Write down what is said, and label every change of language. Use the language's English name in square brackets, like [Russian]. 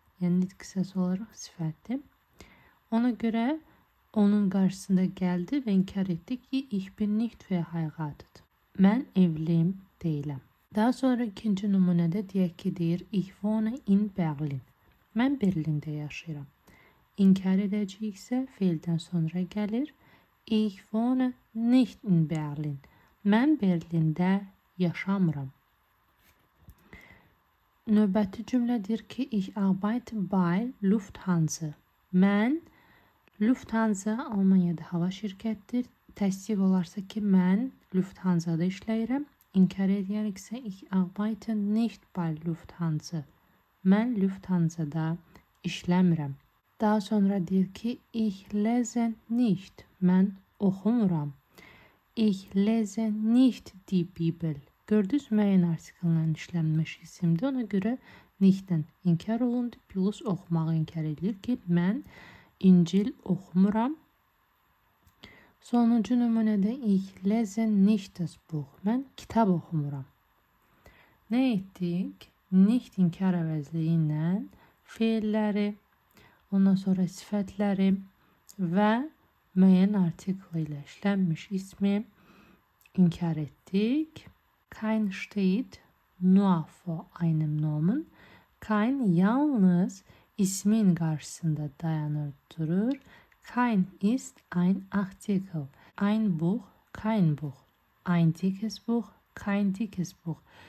[Azerbaijani] Yəni qısası olaraq sifətdir. Ona görə onun qarşısında gəldi və inkar etdi ki, [German] ich bin nicht verheiratet. [Azerbaijani] Mən evliyim deyiləm. Daha sonra ikinci nümunədə deyək ki, deyir [German] ich wohne in Berlin. [Azerbaijani] Mən Berlində yaşayıram. İnkar edəcəksə feildən sonra gəlir. [German] Ich wohne nicht in Berlin. [Azerbaijani] Mən Berlində yaşamıram. Növbəti cümlə deyir ki, [German] ich arbeite bei Lufthansa. [Azerbaijani] Mən Lufthansa Almaniyada hava şirkətdir. Təsdiq olarsa ki, mən Lufthansa'da işləyirəm. İnkar edəriksə [German] ich arbeite nicht bei Lufthansa. [Azerbaijani] Mən Lufthansa'da işləmirəm. Daha sonra deyir ki, [German] ich lese nicht. [Azerbaijani] Mən oxumuram. [German] Ich lese nicht die Bibel. [Azerbaijani] Gördünüz, müəyyən artikellə işlənmiş isimdir. Ona görə nichtdən inkar olundu. Plus oxumağı inkar edilir ki, mən İncil oxumuram. Sonuncu nümunədə [German] ich lese nicht das Buch. [Azerbaijani] Mən kitab oxumuram. Nə etdik? Nicht inkar əvəzliyi ilə feilləri, ondan sonra sifətləri və müəyyən artikl ilə işlənmiş ismi inkar etdik. [German] Kein steht nur vor einem Nomen. [Azerbaijani] Kein yalnız ismin qarşısında dayanır durur. [German] Kein ist ein Artikel. Ein Buch, kein Buch. Ein dickes Buch, kein dickes Buch.